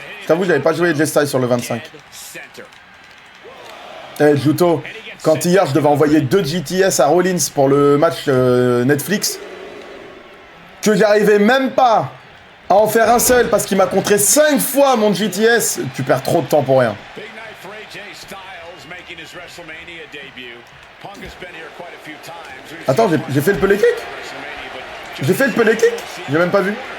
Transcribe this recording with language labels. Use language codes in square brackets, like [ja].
[fr] Je t'avoue, j'avais pas joué AJ Styles sur le 25. Eh, Juto, quand hier, je devais envoyer 2 GTS à Rollins pour le match Netflix, que j'arrivais même pas à en faire un seul parce qu'il m'a contré 5 fois mon GTS, tu perds trop de temps pour rien. [en] Big night for AJ Styles making his WrestleMania debut. Punk has been here quite a few times. [fr] Attends, j'ai fait le pelé kick? J'ai fait le pelé kick? J'ai même pas vu.